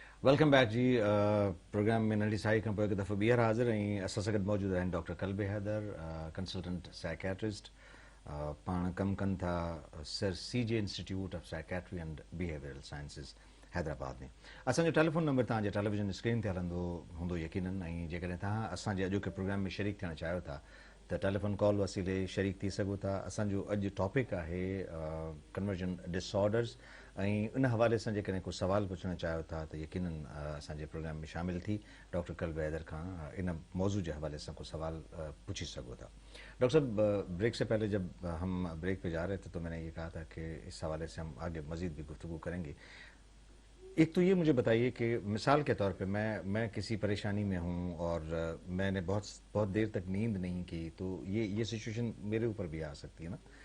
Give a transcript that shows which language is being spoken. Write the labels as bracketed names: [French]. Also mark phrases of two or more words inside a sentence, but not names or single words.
[English] welcome back [Sindhi] जी। प्रोग्राम में नंढी साई खां पोइ हिकु दफ़ो ॿीहर हाज़िर ऐं असां सां गॾु मौजूदु आहिनि डॉक्टर कल्बे हैदर, [English] consultant psychiatrist, [Sindhi] पाण कमु कनि था सर CJ इंस्टीट्यूट ऑफ साइकेट्री एंड बिहेवियरल साइंसिस हैदराबाद में। असांजो [English] telephone number [Sindhi] तव्हांजे [English] television screen [Sindhi] ते हलंदो हूंदो यकीनन, ऐं जेकॾहिं तव्हां असांजे अॼोके प्रोग्राम में शरीक थियणु चाहियो था त [English] telephone call [Sindhi] वसीले शरीक थी सघो था। असांजो अॼु टॉपिक आहे [English] conversion disorders, [Sindhi] ऐं इन हवाले सां जेकॾहिं को सवाल पुछणु चाहियो था त यकीनन असांजे प्रोग्राम में शामिल थी डॉक्टर कल्बे हैदर खां इन मौजू के हवाले से को सवाल पूछ सको था। [Urdu] ڈاکٹر صاحب، بریک سے پہلے جب ہم بریک پہ جا رہے تھے تو میں نے یہ کہا تھا کہ اس حوالے سے ہم آگے مزید بھی گفتگو کریں گے. ایک تو یہ مجھے بتائیے کہ مثال کے طور پہ میں کسی پریشانی میں ہوں اور میں نے بہت دیر تک نیند نہیں کی، تو یہ سچویشن میرے اوپر بھی آ سکتی ہے نا?